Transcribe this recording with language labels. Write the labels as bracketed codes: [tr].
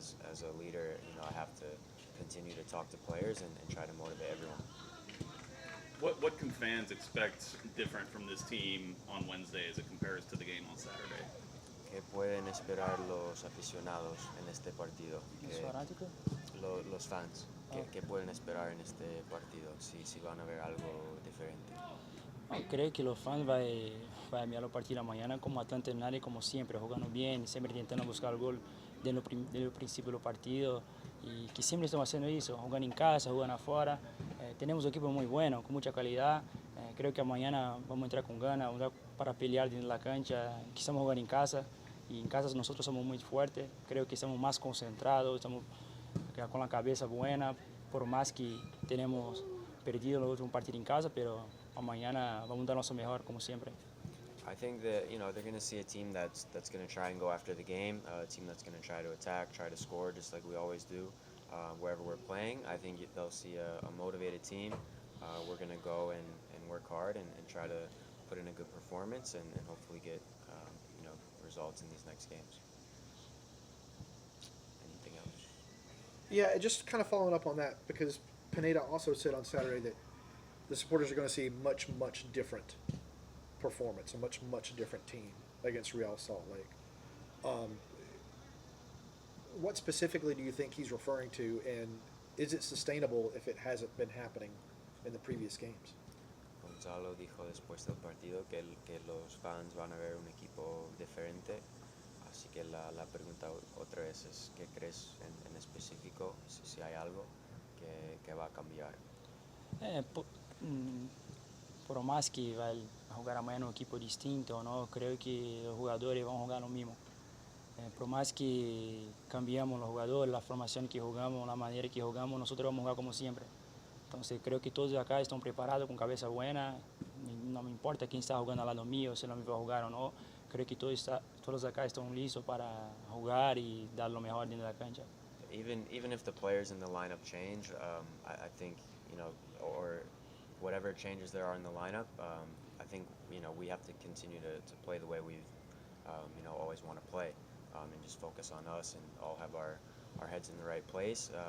[en] As a leader, I have to continue to talk to players and try to motivate everyone. What can fans expect different from this team on Wednesday as it compares to the game on Saturday? [es] ¿Qué pueden esperar los aficionados en este partido? ¿Los fanáticos? Los fans. ¿Qué pueden esperar en este partido? Si van a ver algo diferente. Creo que los fans van a mirar los partidos mañana como Atlanta y como siempre, jugando bien, siempre intentando buscar el gol desde el principio del partido y que siempre estamos haciendo eso, jugando en casa, jugando afuera. Tenemos un equipo muy bueno, con mucha calidad. Creo que mañana vamos a entrar con ganas, para pelear dentro de la cancha. Quizamos jugar en casa y en casa nosotros somos muy fuertes. Creo que estamos más concentrados, estamos con la cabeza buena, por más que tenemos perdido el último partido en casa, pero mañana vamos a dar nuestro mejor como siempre. [en] I think that they're going to see a team that's going to try and go after the game, a team that's going to try to attack, try to score, just like we always do wherever we're playing. I think they'll see a motivated team. We're going to go and work hard and try to put in a good performance and hopefully get results in these next games. Anything else? Yeah, just kind of following up on that, because Pineda also said on Saturday that the supporters are going to see much, much different performance, a much, much different team against Real Salt Lake. What specifically do you think he's referring to, and is it sustainable if it hasn't been happening in the previous games? [es] Gonzalo dijo después del partido que los fans van a ver un equipo diferente. Así que la pregunta otra vez es, ¿qué crees en específico, si hay algo que va a cambiar? Por más que va a jugar [pt] amanhã num [es] equipo distinto, [pt] não, creio que os jogadores vão jogar no mesmo. [es] Por más que cambiamos los jugadores, la formación que jugamos, la manera que jugamos, nosotros vamos a jugar como siempre. Entonces creo que todos acá están preparados, con cabeza buena. No me importa quién está jugando al lado mío, si no me va a jugar o no. Creo que todos acá están listos para jugar y dar lo mejor dentro de la cancha. [en] Even if the players in the lineup change, I think or whatever changes there are in the lineup, I think we have to continue to play the way we've always want to play, and just focus on us and all have our heads in the right place.